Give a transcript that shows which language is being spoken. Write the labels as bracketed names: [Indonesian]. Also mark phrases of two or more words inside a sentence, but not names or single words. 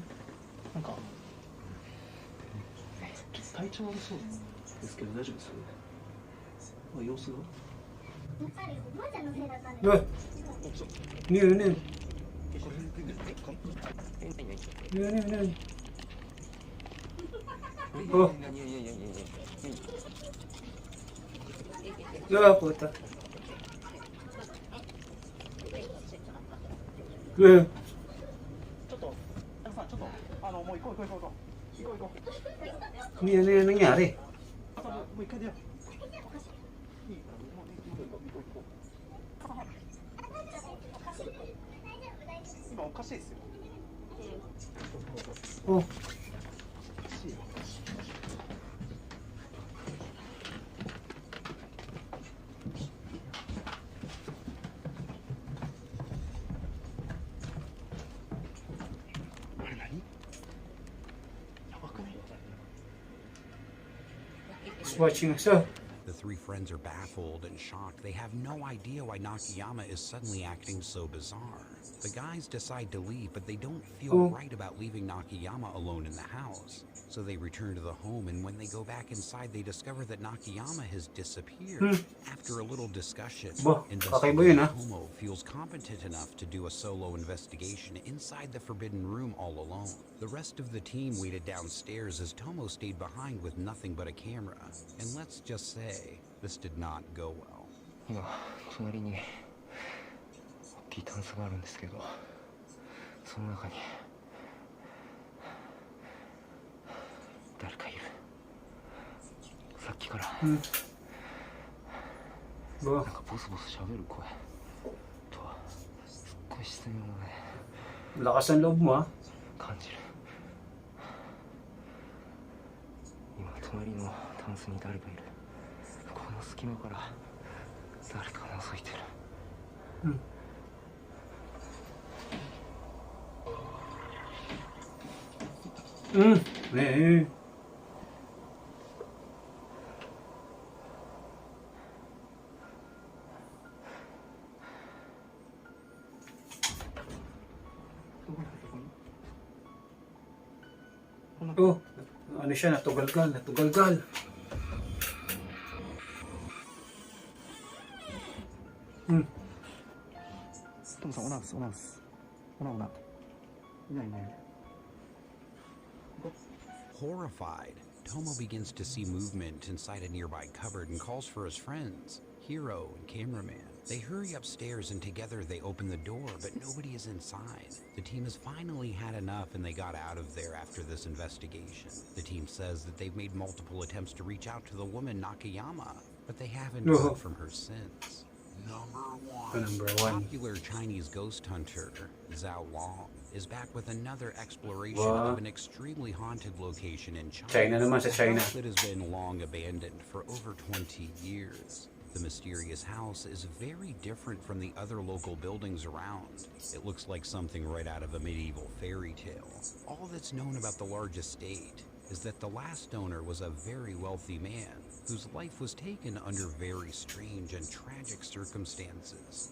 [Japanese] なんかちょっと体調悪そうですけど大丈夫です？様子が？ [Filipino] Ba? Ano yun? Ano yun? Ano yun? Ano yun? Oh. Ah, puta. Eh. [Japanese] ちょっともう行こう。 [Filipino] Ano yan? Ano yan nangyari? [Japanese] もう一回出よう。今おかしいですよ。 Oh. あれ何？やばくない？ [English] Watching us. Oh. The three friends are baffled and shocked. They have no idea why Nakayama is suddenly acting so bizarre. The guys decide to leave, but they don't feel right about leaving Nakayama alone in the house. So they return to the home, and when they go back inside, they discover that Nakayama has disappeared. After a little discussion, investigator Tomo feels competent enough to do a solo investigation inside the forbidden room all alone. The rest of the team waited downstairs as Tomo stayed behind with nothing but a camera. And let's just say, this did not go well. [Japanese] 今隣に大きいタンスがあるんですけど、その中に誰かいる。さっきからなんかボソボソ喋る声とすっごい失明をね [Filipino] Lakas ng loob mo, ah. [Japanese] 感じる。今隣のタンスに誰かいる。この隙間から誰かが覗いてる。 Eh. [Filipino] Oh, ano siya, natugalgal. [Japanese] トムさんオナウス。オナ。いないね。 [English] Horrified, Tomo begins to see movement inside a nearby cupboard and calls for his friends, Hiro and cameraman. They hurry upstairs and together they open the door, but nobody is inside. The team has finally had enough and they got out of there after this investigation. The team says that they've made multiple attempts to reach out to the woman Nakayama, but they haven't No. heard from her since. Number one. Popular Chinese ghost hunter Zhao Long is back with another exploration Wow. of an extremely haunted location in China. [Filipino] China naman sa [English] A China. house that has been long abandoned for over 20 years. The mysterious house is very different from the other local buildings around. It looks like something right out of a medieval fairy tale. All that's known about the large estate is that the last owner was a very wealthy man whose life was taken under very strange and tragic circumstances.